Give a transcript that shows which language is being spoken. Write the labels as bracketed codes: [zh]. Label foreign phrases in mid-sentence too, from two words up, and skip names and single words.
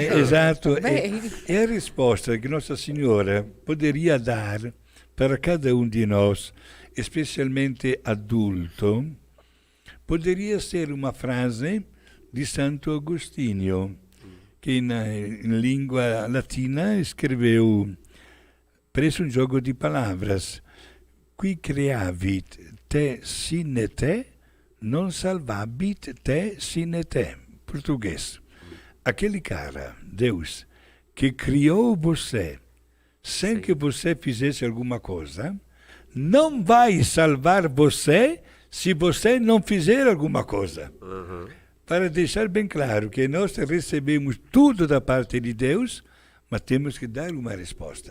[pt] Exato. É a resposta que Nossa Senhora poderia dar para cada um de nós, especialmente adulto, poderia ser uma frase de Santo Agostinho, que em língua latina escreveu, preso um jogo de palavras: [la] qui creavit te sine te, non salvabit te sine te. [pt] Português: aquele cara, Deus, que criou você sem que você fizesse alguma coisa, não vai salvar você se você não fizer alguma coisa. Para deixar bem claro que nós recebemos tudo da parte de Deus, mas temos que dar uma resposta.